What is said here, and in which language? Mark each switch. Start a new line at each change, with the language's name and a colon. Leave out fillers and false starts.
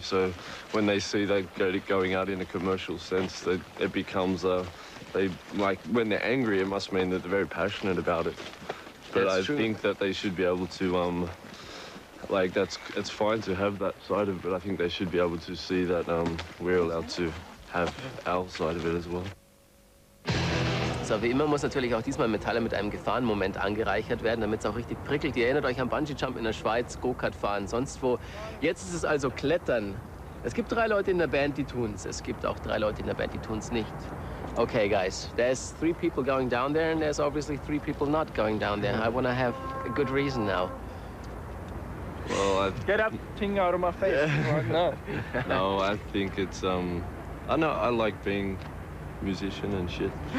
English: So when they see that going out in a commercial sense, it becomes when they're angry, it must mean that they're very passionate about it. But I think that they should be able to, it's fine to have that side of it, but I think they should be able to see that we're allowed to have our side of it as well.
German: So, wie immer muss natürlich auch diesmal Metalle mit einem Gefahrenmoment angereichert werden, damit es auch richtig prickelt. Ihr erinnert euch an Bungee-Jump in der Schweiz, Go-Kart fahren, sonst wo. Jetzt ist es also Klettern. Es gibt 3 Leute in der Band, die tun's. Es gibt auch 3 Leute in der Band, die tun's nicht.
English: Okay, guys, there's 3 people going down there, and there's obviously 3 people not going down there. I want to have a good reason now. Well, Get that thing out of my face right now. No, I think it's, I know I like being a musician and shit.